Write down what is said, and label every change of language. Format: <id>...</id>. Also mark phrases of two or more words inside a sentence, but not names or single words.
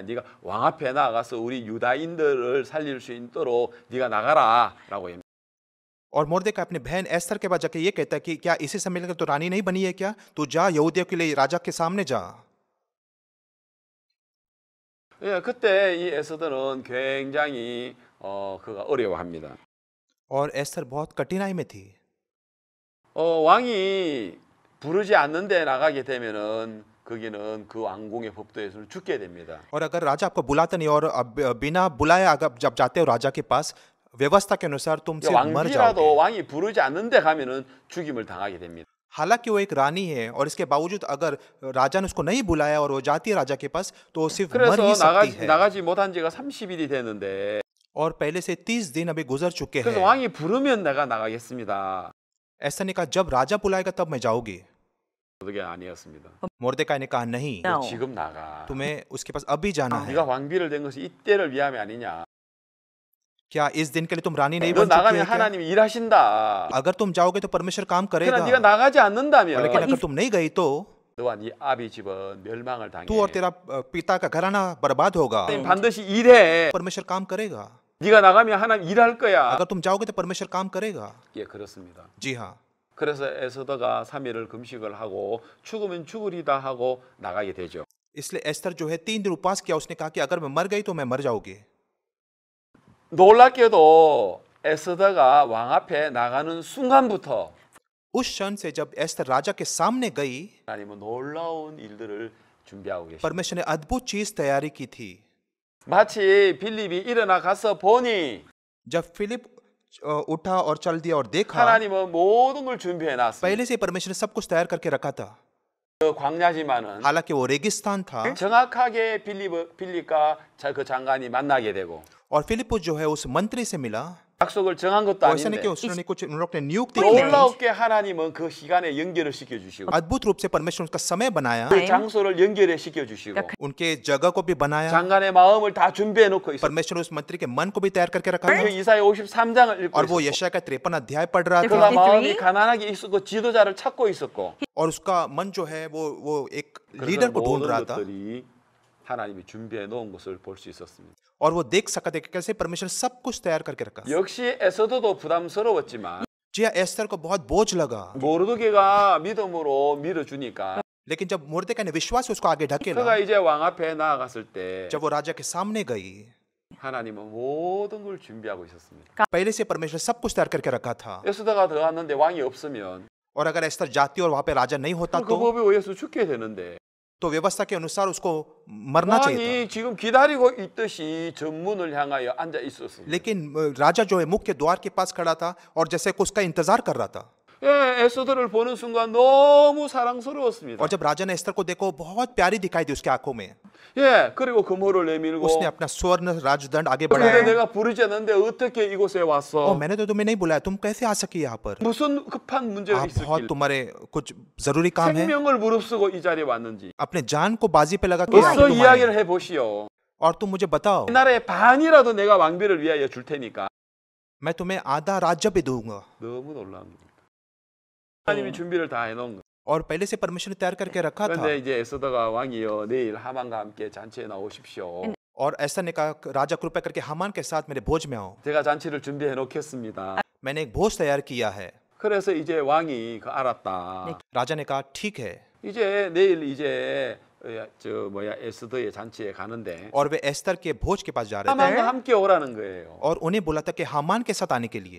<ko>네가 왕 앞에 나가서 우리 유다인들을 살릴 수 있도록 네가 나가라라고 합니다.</ko> <hi>और मोर्देकाई अपनी बहन एस्थर के बाद जाके ये कहता है कि क्या इसी समय लेकर तो रानी नहीं बनी है क्या? तू जा यहूदियों के लिए राजा के सामने जा।</hi> <ko>예, 그때 이 에스더는 굉장히 그가 어려워합니다.</ko> <hi>और एस्थर बहुत कठिनाई में थी।</hi> <ko>왕이 부르지 않는데 나가게 되면은 거기는 그 왕궁의 법도에서 죽게 됩니다.</ko> <hi>और अगर राजा आपको बुलाता नहीं और बिना बुलाए अगर जब जाते हो राजा के पास व्यवस्था के अनुसार तुम सिर्फ मर</hi> <ko>왕비라도</ko> <hi>जाओगे।</hi> <ko>왕이 부르지 않는데 가면은 죽임을 당하게 됩니다.</ko> <hi>हालांकि वो एक रानी है और इसके बावजूद अगर राजा ने उसको नहीं बुलाया और वो जाती है राजा के पास तो वो सिर्फ मर ही</hi> <ko>그래서</ko> <hi>सकती है।</hi> <ko>나가지 못한 지가 30일이 됐는데</ko> <hi>और पहले से 30 दिन अभी गुजर चुके</hi> <ko>그래서</ko> <hi>हैं।</hi> <ko>왕이 부르면 내가 나가겠습니다.</ko> <hi>ऐसा नहीं कहा जब राजा बुलाएगा तब मैं जाऊंगी।</hi> <ko>그게 아니었습니다.</ko> <hi>मोर्देकाई ने कहा नहीं, No.</hi> <ko>지금 나가.</ko> <hi>तुम्हें उसके पास अभी जाना है।</hi> <ko>네가 왕비를 된 것이 이때를 위함이 아니냐.</ko> <hi>क्या इस दिन के लिए तुम रानी नहीं</hi> <ko>너</ko> <hi>बन चुकी</hi> <ko>나가면</ko> <hi>है क्या?</hi> <ko>하나님이 일하신다.</ko> <hi>अगर तुम जाओगे तो परमेश्वर काम</hi> <ko>그러나</ko> <hi>करेगा।</hi> <ko>네가 나가지</ko> <hi>और</hi> <ko>않는다면</ko> <hi>लेकिन अगर तुम नहीं गई तो</hi> <ko>너와 네 아비 집은 멸망을 당해.</ko> <hi>तू और तेरा पिता का घराना बर्बाद होगा।</hi> <ko>하나님 반드시 일해.</ko> <hi>परमेश्वर काम करेगा।</hi> <ko>네가 나가면 하나님 일할 거야.</ko> <hi>अगर तुम जाओगे तो परमेश्वर काम करेगा।</hi> <ko>예, 그렇습니다.</ko> <hi>जी हाँ।</hi> <ko>그래서 에스더가 3일을 금식을 하고 죽으면 죽으리다 하고 나가게 되죠.</ko> <hi>इसलिए एस्तर जो है 3 दिन उपवास किया। उसने कहा कि अगर मैं मर गई तो मैं मर जाऊंगी।</hi> <ko>놀랍게도 에스더가 왕 앞에 나가는 순간부터</ko> <hi>उस क्षण से जब एस्तर राजा के सामने गई,</hi> <ko>하나님은 놀라운 일들을 준비하고 계십니다.</ko> <hi>परमेश्वर ने अद्भुत चीज तैयारी की थी।</hi> <ko>마치 빌립이 일어나 가서 보니</ko> <hi>जब फिलिप उठा और चल दिया और देखा,</hi> <ko>하나님은 모든 걸 준비해 놨습니다.</ko> <hi>पहले से परमेश्वर ने सब कुछ तैयार करके रखा था।</hi> <ko>그 광야지만은</ko> <hi>हालांकि वो रेगिस्तान था</hi> <ko>정확하게 빌립과 그 장관이 만나게 되고</ko> <hi>और फिलिपुस जो है उस मंत्री से मिला।</hi> <ko>약속을 정한 것도</ko> <hi>वैसे नहीं</hi> <ko>아닌데</ko> <hi>कि उसने कुछ उन लोग ने नियुक्ति की।</hi> <ko>놀랍게 하나님은 그 시간에 연결을 시켜주시고</ko> <hi>अद्भुत रूप से परमेश्वर उसका समय बनाया,</hi> <ko>그 장소를 연결해 시켜주시고</ko> <hi>उनके जगह को भी बनाया।</hi> <ko>장관의 마음을 다 준비해 놓고 있어요.</ko> <hi>परमेश्वर उस मंत्री के मन को भी तैयार करके रखा</hi> <ko>그</ko> <hi>था।</hi> <ko>이사야 53장을 읽고</ko> <hi>और वो</hi> <ko>있었고</ko> <hi>यशायाह का 53 अध्याय पढ़ रहा था</hi> <ko>그가 53? 마음이 가난하게 있었고 지도자를 찾고 있었고</ko> <hi>और उसका मन जो है वो एक</hi> <ko>그래서</ko> <hi>लीडर को ढूंढ</hi> <ko>모든</ko> <hi>रहा था</hi> <ko>것들이 하나님이 준비해 놓은 것을 볼 수 있었습니다.</ko> <hi>और वो देख सका था कि कैसे परमेश्वर सब कुछ तैयार करके रखा।</hi> <ko>역시 에서도도 부담스러웠지만</ko> <hi>जी हाँ, एस्तर को बहुत बोझ लगा,</hi> <ko>모르드게가 믿음으로 밀어주니까</ko> <hi>लेकिन जब मुर्देकाई ने विश्वास से उसको आगे ढकेला,</hi> <ko>그가 이제 왕 앞에 나아갔을 때</ko> <hi>जब वो राजा के सामने गई,</hi> <ko>하나님은 모든 걸 준비하고 있었습니다.</ko> <hi>पहले से परमेश्वर सब कुछ तैयार करके रखा था।</hi> <ko>에스더가 들어갔는데 왕이 없으면</ko> <hi>और अगर एस्तर जाती और वहां पे राजा नहीं होता</hi> <ko>그 법에 의해서 죽게 되는데</ko> <hi>तो व्यवस्था के अनुसार उसको मरना चाहिए था।</hi> <ko>왕이 지금 기다리고 있듯이 전문을 향하여 앉아 있었습니다.</ko> <hi>लेकिन राजा जो है मुख्य द्वार के पास खड़ा था और जैसे कि उसका इंतजार कर रहा था।</hi> <ko>예, 에스더를 보는 순간 너무 사랑스러웠습니다.</ko> <hi>और जब राजा ने एस्तर को देखो बहुत प्यारी दिखाई दी उसकी आंखों में।</hi> <ko>예, 그리고 금호를 내밀고</ko> <hi>उसने अपना स्वर्ण राजदंड आगे</hi> <ko>근데</ko> <hi>बढ़ाया।</hi> <ko>내가 부르지 않는데 어떻게 이곳에 왔어?</ko> <hi>मैंने तो तुम्हें नहीं बुलाया, तुम कैसे आ सकी यहाँ पर?</hi> <ko>무슨 급한 문제가</ko> <hi>आप बहुत</hi> <ko>있었길</ko> <hi>तुम्हारे कुछ जरूरी काम है,</hi> <ko>생명을 무릅쓰고 이 자리에 왔는지</ko> <hi>अपने जान को बाजी पे लगा के यहाँ</hi> <ko>어서</ko> <hi>तुम</hi> <ko>이야기를</ko> <hi>आए।</hi> <ko>해보시오.</ko> <hi>और तुम मुझे बताओ,</hi> <ko>이 나라의 반이라도 내가 왕비를 위하여 줄 테니까.</ko> <hi>मैं तुम्हें आधा राज्य भी दूंगा।</hi> <ko>너무 놀라운 겁니다. 하나님이 준비를 다 해놓은 거.</ko> <hi>और पहले से परमेश्वर ने तैयार करके रखा था।</hi> <ko>그런데 이제 에스더가 왕이여 내일 하만과 함께 잔치에 나오십시오.</ko> <hi>और ऐसा ने कहा, राजा कृपया करके हामान के साथ मेरे भोज में आओ।</hi> <ko>제가 잔치를 준비해 놓겠습니다.</ko> <hi>मैंने एक भोज तैयार किया है।</hi> <ko>그래서 이제 왕이 알았다.</ko> <hi>राजा ने कहा ठीक है।</hi> <ko>이제 내일 이제 에스더의 잔치에 가는데</ko> <hi>और वे एस्तर के भोज के पास जा रहे थे</hi> <ko>하만과 함께 오라는 거예요.</ko> <hi>और उन्हें बोला था कि हामान के साथ आने के लिए।</hi>